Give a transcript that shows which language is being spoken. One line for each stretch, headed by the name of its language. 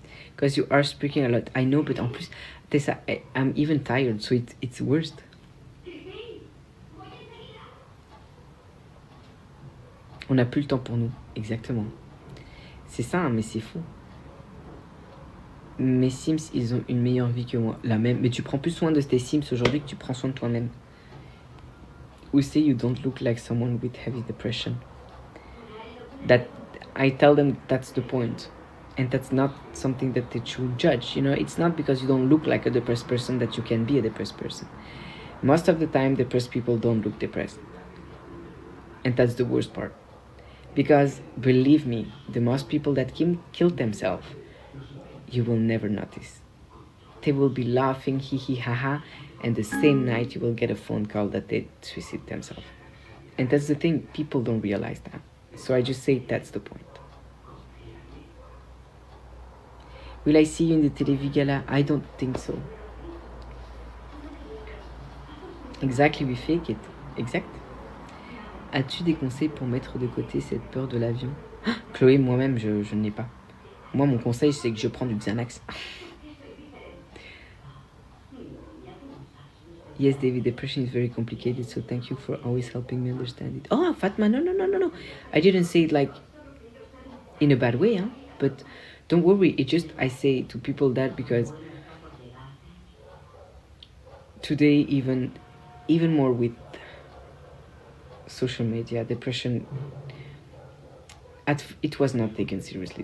English: Because you are speaking a lot. I know, but
French: en plus,
English: Tessa, I'm even tired, so it's worst.
French: On n'a plus le temps pour nous. Exactement. C'est ça, hein, mais c'est fou. Mes Sims, ils ont une meilleure vie que moi. La même. Mais tu prends plus soin de tes Sims aujourd'hui que tu prends soin de toi-même.
English: Who say you don't look like someone with heavy depression? That I tell them that's the point. And that's not something that they should judge. You know, it's not because you don't look like a depressed person that you can be a depressed person. Most of the time, depressed people don't look depressed. And that's the worst part. Because, believe me, the most people that killed themselves, you will never notice. They will be laughing, hee hee ha ha, and the same night you will get a phone call that they suicide themselves. And that's the thing, people don't realize that. So I just say that's the point. Will I see you in the Televi Gala? I don't think so. Exactly, we fake it. Exact.
French: As-tu des conseils pour mettre de côté cette peur de l'avion? Chloé, moi-même, je n'ai pas. Moi, mon conseil, c'est que je prends du Xanax.
English: Yes, David, depression is very complicated, so thank you for always helping me understand it. Oh, Fatma, no. I didn't say it like in a bad way, huh? But don't worry, it just, I say to people that because today, even more with social media, depression, it was not taken seriously.